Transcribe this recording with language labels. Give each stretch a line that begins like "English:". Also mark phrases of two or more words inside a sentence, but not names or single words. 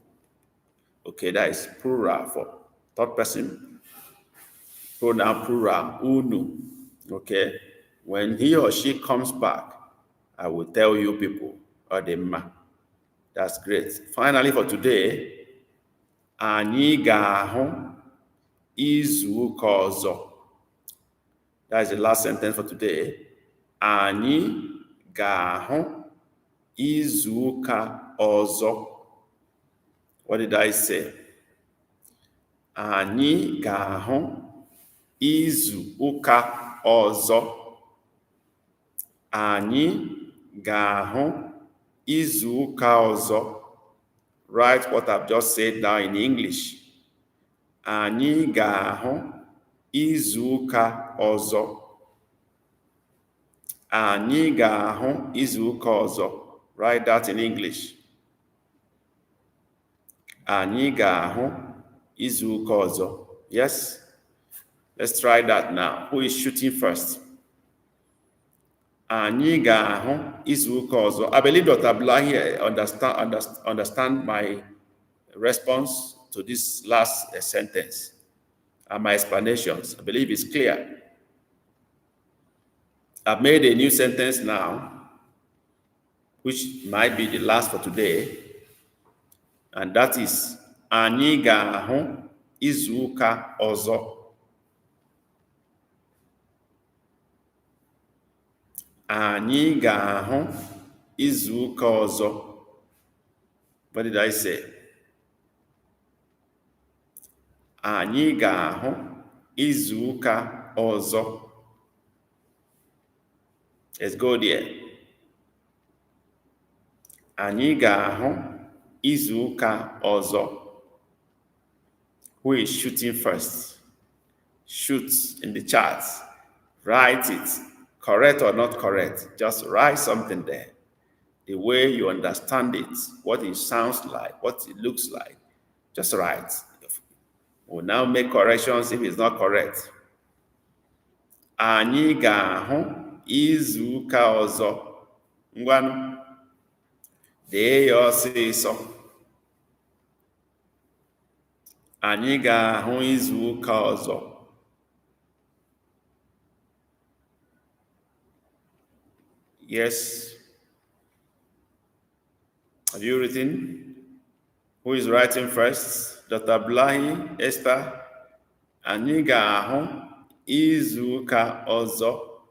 English: Okay, that is plural for third person. Pronoun plural, unu. Okay? When he or she comes back, I will tell you people, Adema. That's great. Finally, for today,
Igbo: anyị ga-ahụ izu ụka ọzọ.
English: That is the last sentence for today.
Igbo: Anyị ga-ahụ izuụka ọzọ.
English: What did I say?
Igbo: Anyị ga-ahụ izuụka ọzọ. Anyị ga-ahụ izuụka ọzọ.
English: Write what I've just said now in English.
Igbo: Anyị ga-ahụ izuụka ọzọ. Anyị ga-ahụ izuụka ọzọ.
English: Write that in English.
Igbo: Anyị ga-ahụ izuụka ọzọ.
English: Yes? Let's try that now. Who is shooting first?
Igbo: Anyị ga-ahụ izuụka ọzọ.
English: I believe Dr. Abdullahi understand my response to this last sentence and my explanations. I believe it's clear. I've made a new sentence now, which might be the last for today, and that is
Igbo: anyị ga-ahụ izuụka ọzọ. Anyị ga-ahụ izuụka ọzọ.
English: What did I say?
Igbo: Anyị ga-ahụ izuụka ọzọ.
English: Let's go there.
Igbo: Anyị ga-ahụ izuụka ọzọ.
English: Who is shooting first? Shoot in the chat. Write it. Correct or not correct. Just write something there. The way you understand it, what it sounds like, what it looks like. Just write. We'll now make corrections if it's not correct.
Igbo: Anyị ga-ahụ izuụka ọzọ. Ngwanụ. Dee ya ọsịsọ. Anyị ga-ahụ izuụka ọzọ.
English: Yes. Have you written? Who is writing first? Dr. Abdullahi, Esther.
Igbo: Anyị ga-ahụ izuụka ọzọ.